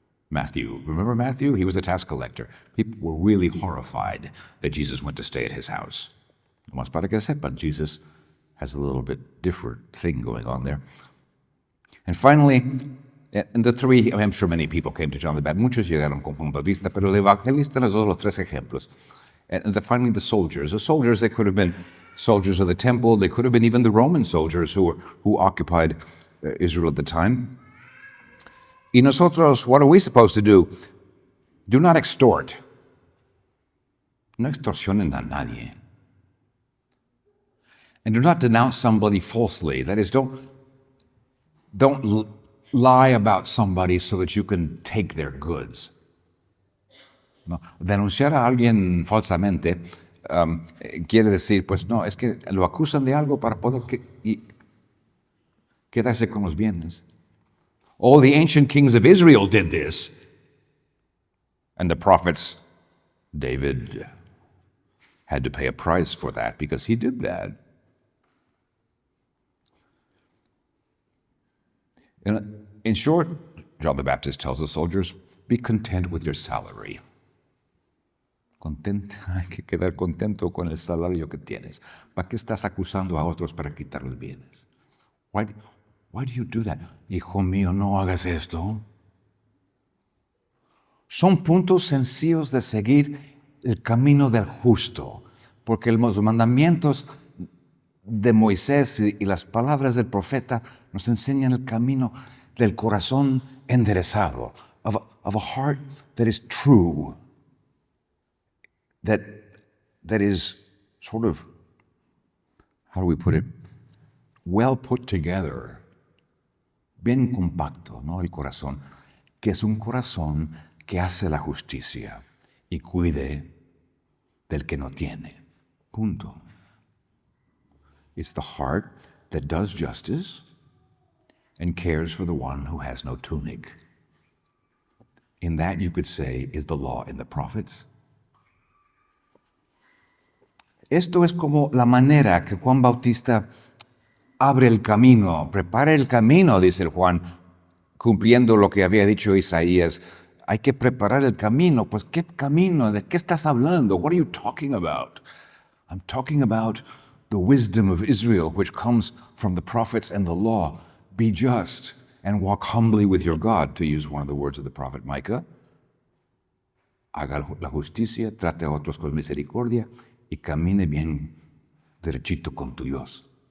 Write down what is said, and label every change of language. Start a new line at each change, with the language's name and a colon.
English: Matthew, remember Matthew? He was a tax collector. People were really horrified that Jesus went to stay at his house.
Spanish: Mas para que sepan,
English: Jesus has a little bit different thing going on there. And finally, and the 3, I'm sure many people came to John the Baptist.
Spanish: Muchos llegaron con Juan Bautista, pero el evangelista nos da los 3 ejemplos.
English: And finally, the soldiers. The soldiers, they could have been soldiers of the temple. They could have been even the Roman soldiers who occupied Israel at the time.
Spanish: Y nosotros,
English: what are we supposed to do? Do not extort.
Spanish: No extorsionen a nadie.
English: And do not denounce somebody falsely. That is, don't lie about somebody so that you can take their goods.
Spanish: No. Denunciar a alguien falsamente quiere decir, pues no, es que lo acusan de algo para poder quedarse con los bienes.
English: All the ancient kings of Israel did this. And the prophets, David had to pay a price for that because he did that. In short, John the Baptist tells the soldiers, be content with your salary.
Spanish: Hay que quedar contento con el salario que tienes. ¿Para qué estás acusando a otros para quitarles bienes?
English: Why do you do that?
Spanish: Hijo mío, no hagas esto. Son puntos sencillos de seguir el camino del justo, porque los mandamientos de Moisés y las palabras del profeta nos enseñan el camino del corazón enderezado,
English: of a heart that is true, that is sort of, how do we put it, well put together,
Spanish: bien compacto, ¿no? El corazón, que es un corazón que hace la justicia y cuide del que no tiene. Punto.
English: It's the heart that does justice and cares for the one who has no tunic. In that, you could say, is the law and the prophets.
Spanish: Esto es como la manera que Juan Bautista abre el camino, prepara el camino, dice el Juan, cumpliendo lo que había dicho Isaías. Hay que preparar el camino. Pues, ¿qué camino? ¿De qué estás hablando?
English: What are you talking about? I'm talking about the wisdom of Israel, which comes from the prophets and the law. Be just and walk humbly with your God, to use one of the words of the prophet Micah.
Spanish: Haga la justicia, trate a otros con misericordia y camine bien derechito con tu Dios.